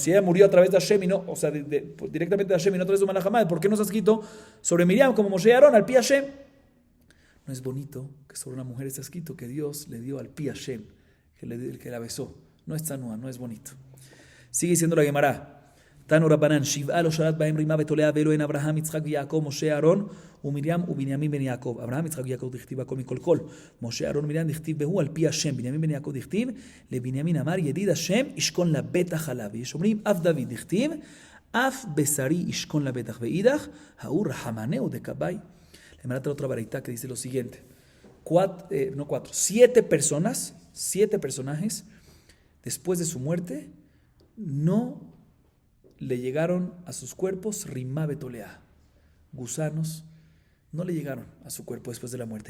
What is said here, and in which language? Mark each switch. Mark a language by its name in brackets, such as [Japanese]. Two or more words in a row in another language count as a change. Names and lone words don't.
[Spanish] Si ella murió a través de Hashem y no, o sea, directamente de Hashem y no a través de [Hebrew] מלאך המות, [Spanish] ¿por qué no está escrito sobre Miriam como Moshe y Aarón [Hebrew] על פי השם? [Spanish] No es bonito que sobre una mujer está escrito que Dios le dio [Hebrew] על פי השם, [Spanish] el que la besó. No es tanúa, no es bonito. Sigue diciendo la Gemara. [Hebrew] תנו רבנן שבעה לא שלט בהם רמה ותולעה ואלו הן אברהם יצחק ויעקב, Moshe, Aarón, ומרים ובנימין בן יעקב. אברהם, יצחק ויעקב דכתיב הכל מכל כל. משה, אהרון ומרים דכתיב בהו על פי השם. בנימין בן יעקב דכתיב, לבנימין אמר ידיד השם ישכון לבטח עליו. ויש אומרים אף דוד דכתיב, אף בשרי ישכון לבטח. ואידך, ההוא רחמנהו דקבאי. [Spanish] Le manda otra baraita que dice lo siguiente. 7 personas, 7 personajes, después de su muerte, no le llegaron a sus cuerpos [Hebrew] רמה ותולעה. [Spanish] Gusanos no le llegaron a su cuerpo después de la muerte.